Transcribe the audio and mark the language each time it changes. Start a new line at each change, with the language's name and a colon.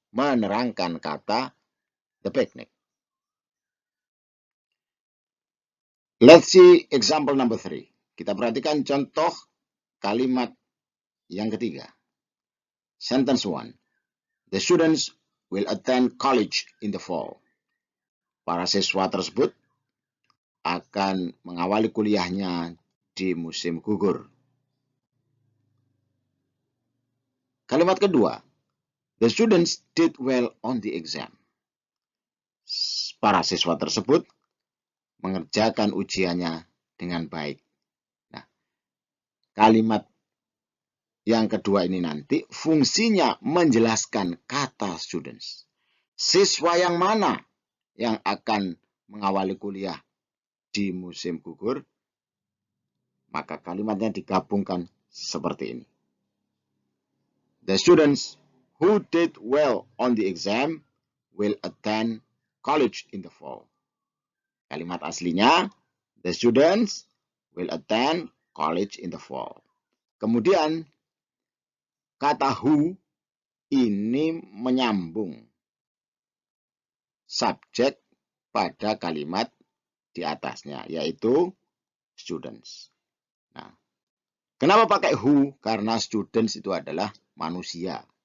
Indonesian: Menerangkan kata
English: the picnic. Let's see example number 3.
Indonesian: Kita perhatikan contoh kalimat yang ketiga.
English: Sentence 1. The students will attend college in the fall.
Indonesian: Para siswa tersebut akan mengawali kuliahnya di musim gugur. Kalimat kedua.
English: The students did well on the exam.
Indonesian: Para siswa tersebut mengerjakan ujiannya dengan baik. Nah, kalimat yang kedua ini nanti fungsinya menjelaskan kata students. Siswa yang mana yang akan mengawali kuliah di musim gugur? Maka kalimatnya digabungkan seperti ini.
English: The students who did well on the exam will attend college in the fall.
Indonesian: Kalimat aslinya,
English: the students will attend college in the fall.
Indonesian: Kemudian, kata who ini menyambung subjek pada kalimat di atasnya, yaitu students. Nah, kenapa pakai who? Karena students itu adalah manusia.